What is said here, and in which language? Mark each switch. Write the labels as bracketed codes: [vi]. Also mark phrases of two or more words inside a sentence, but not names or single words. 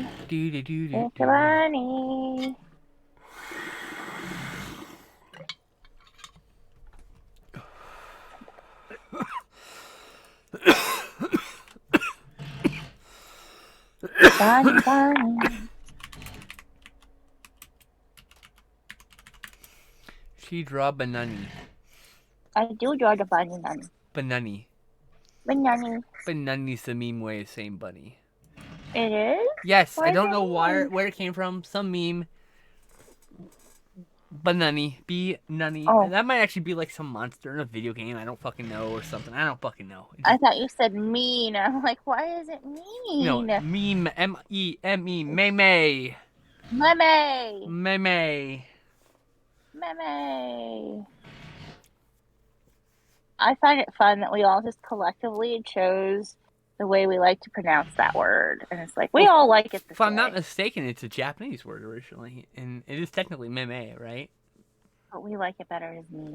[en] It's a bunny. Bunny, bunny. She draw banani. I do draw the bunny, bunny. Banani. Banani. Banani's the meme way of saying bunny. It is? Yes, Why I don't is know it where it came from. Some meme. Banani. B-nunny. Oh. That might actually be like some monster in a video game. I don't fucking know, or something. I don't fucking know. I thought you said mean. I'm like, why is it mean? No, meme. M-E-M-E. Meme. Meme. Meme. Meme. I find it fun that we all just collectively chose the way we like to pronounce that word. And it's like, we all like it this If I'm way. not mistaken, it's a Japanese word originally. And it is technically meme, right? But we like it better as mean.